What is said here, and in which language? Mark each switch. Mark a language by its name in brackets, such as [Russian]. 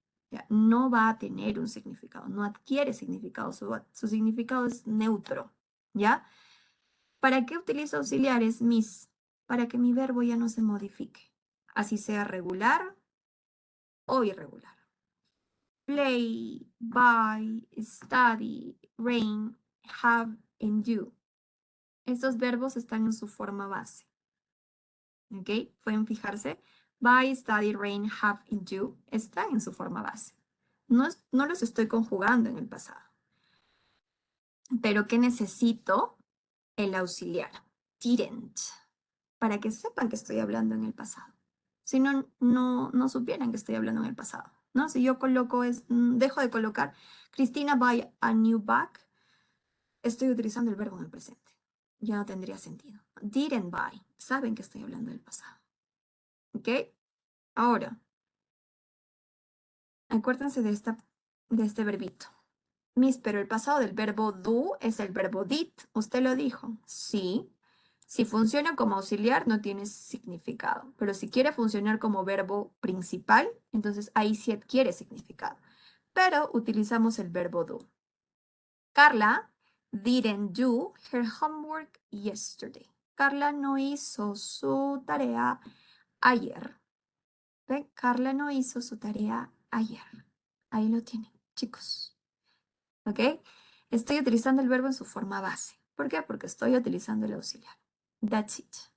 [Spanish] Ya, no va a tener un significado, no adquiere significado, su significado es neutro, ¿ya? ¿Para qué utilizo auxiliares, Miss? Para que mi verbo ya no se modifique, así sea regular o irregular. [English] Play, buy, study, rain, have, and do. [Spanish] Estos verbos están en su forma base. ¿Ok? Pueden fijarse. [English] Buy, study, rain, have, and do están en su forma base. [Spanish] No los estoy conjugando en el pasado. Pero ¿qué necesito? El auxiliar. Didn't. Para que sepan que estoy hablando en el pasado. Si no, no supieran que estoy hablando en el pasado, ¿no? Si yo dejo de colocar [English] Cristina buy a new bag, [Spanish] estoy utilizando el verbo en el presente. Ya no tendría sentido. [English] Didn't buy. [Spanish] Saben que estoy hablando del pasado. ¿Ok? Ahora, acuérdense de este verbito. Miss, pero el pasado del verbo do es el verbo did. ¿Usted lo dijo? Sí. Si funciona como auxiliar, no tiene significado. Pero si quiere funcionar como verbo principal, entonces ahí sí adquiere significado. Pero utilizamos el verbo do. [English] Carla didn't do her homework yesterday. [Spanish] Carla no hizo su tarea ayer. ¿Ven? Carla no hizo su tarea ayer. Ahí lo tienen, chicos. ¿Ok? Estoy utilizando el verbo en su forma base. ¿Por qué? Porque estoy utilizando el auxiliar. [English] That's it.